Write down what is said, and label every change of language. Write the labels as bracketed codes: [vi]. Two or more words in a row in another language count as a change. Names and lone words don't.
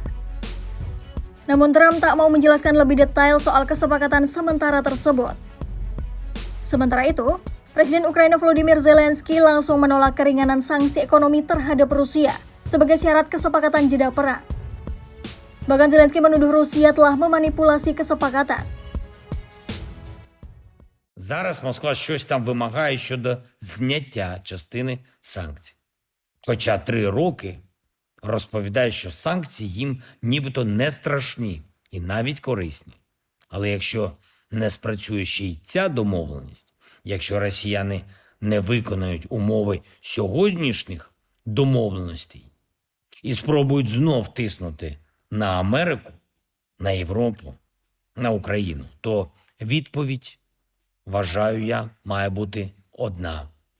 [id] Namun Trump tak mau menjelaskan lebih detail soal kesepakatan sementara tersebut. Sementara itu, Presiden Ukraina Volodymyr Zelensky langsung menolak keringanan sanksi ekonomi terhadap Rusia sebagai syarat kesepakatan jeda perang. Bahkan Zelensky menuduh Rusia telah memanipulasi kesepakatan. [uk] Зараз Москва щось там вимагає щодо зняття частини санкцій. Хоча 3 роки розповідає, що санкції їм нібито не страшні і навіть корисні. Але якщо не спрацює ще й ця домовленість, якщо росіяни не виконають умови сьогоднішніх домовленостей і спробують знов тиснути на Америку, на Європу, на Україну, то відповідь, вважаю я, має бути одна.